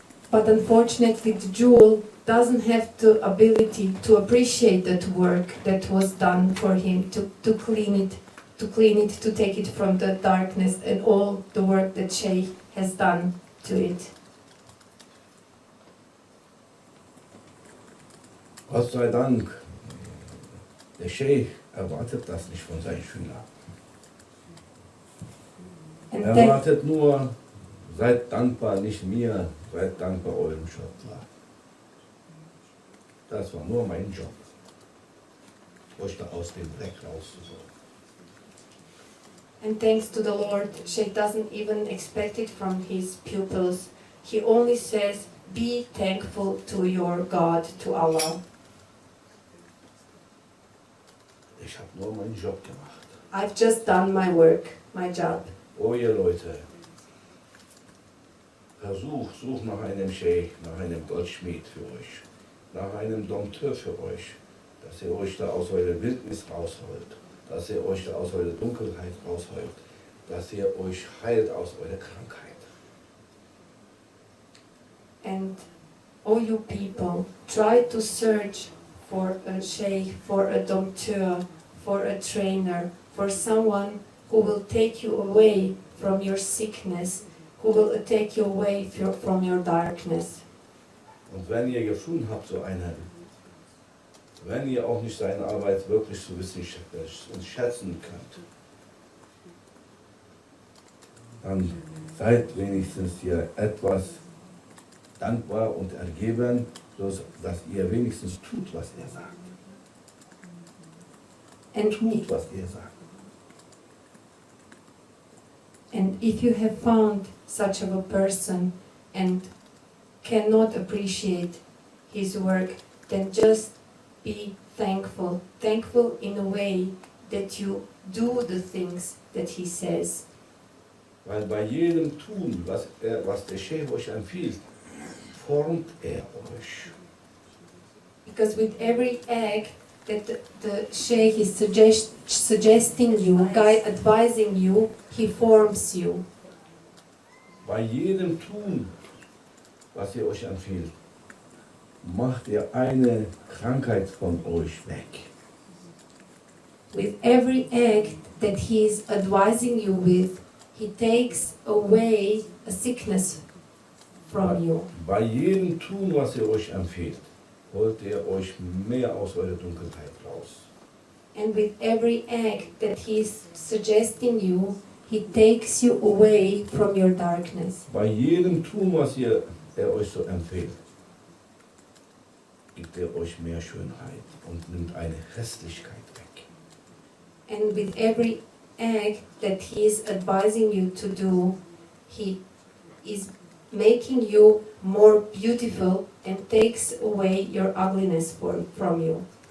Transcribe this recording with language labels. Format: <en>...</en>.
<en>But unfortunately, the jewel doesn't have the ability to appreciate that work that was done for him, to clean it, to take it from the darkness, and all the work that Sheikh has done to it.</en> <de>Gott sei Dank, der Sheikh erwartet das nicht von seinen Schülern.</de> <en>And</en> <de>Er</de> <en>thank,</en> <de>erwartet nur, seid dankbar, nicht mir, seid dankbar eurem Schöpfer. Das war nur mein Job, euch da aus dem Dreck rauszuholen.</de> <en>and thanks to the Lord, Sheikh doesn't even expect it from his pupils. He only says, be thankful to your God, to Allah.</en> <de>Ich habe nur meinen Job gemacht.</de> <en>I've just done my work, my job.</en> <de>Oh ihr Leute, sucht nach einem Sheikh, nach einem Goldschmied für euch, nach einem Dompteur für euch, dass ihr euch da aus eurer Wildnis rausholt, dass ihr euch da aus eurer Dunkelheit rausholt, dass ihr euch heilt aus eurer Krankheit.</de> <en>And all you people, try to search for a sheikh, for a dompteur, for a trainer, for someone who will take you away from your sickness, who will take you away from your darkness.</en> <de>Und wenn ihr gefunden habt, so einen, wenn ihr auch nicht seine Arbeit wirklich so wissen und schätzen könnt, dann seid wenigstens hier etwas dankbar und ergeben, dass ihr wenigstens tut, was er sagt.</de> <en>And,</en> <de>Tut, was er sagt.</de> <en>and if you have found such of a person and cannot appreciate his work, then just be thankful. Thankful in a way that you do the things that he says.</en> <de>Weil bei jedem Tun, was der Sheikh euch empfiehlt, formt er euch.</de> <en>Because with every act that the Sheikh is suggesting you, advising you, he forms you.</en> <de>Bei jedem Tun, was er euch empfiehlt, macht er eine Krankheit von euch weg.</de> <en>With every act that he is advising you with, he takes away a sickness from you.</en> <de>Bei jedem Tun, was er euch empfiehlt, holt er euch mehr aus eurer Dunkelheit raus.</de> <en>And with every act that he is suggesting you, he takes you away from your darkness.</en> <de>Bei jedem Tun, was ihr er euch so empfiehlt, gibt er euch mehr Schönheit und nimmt eine Hässlichkeit weg.</de> <en>And with every act that he is advising you to do, he is making you more beautiful and takes away your ugliness from you.</en>